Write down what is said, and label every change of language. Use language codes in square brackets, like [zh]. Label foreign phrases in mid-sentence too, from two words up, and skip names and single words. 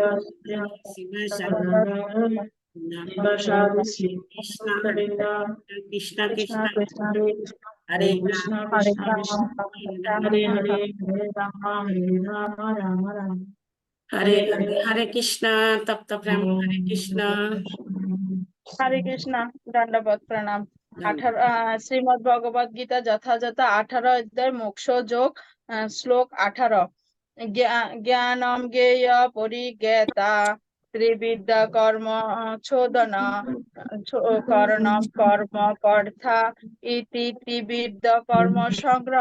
[sa] কৃষ্ণ কৃষ্ণ কৃষ্ণ হরে Krishna রাম Krishna Hare Hare Hare Rama Rama Rama হরে হরে কৃষ্ণ তপ্ত প্রেম হরে কৃষ্ণ [bn] হরে কৃষ্ণ দণ্ডবত প্রণাম। 18 শ্রীমদ্ ভগবদ গীতা যথাযথ 18 অধ্যায় মোক্ষ যোগ শ্লোক 18 [sa] জ্ঞানম জ্ঞেয় পরিজ্ঞাতা ত্রিবিদ্যা কর্ম চোদন করণম কর্ম কর্তা ইতি ত্রিবিদ্যা কর্ম সংগ্রহ।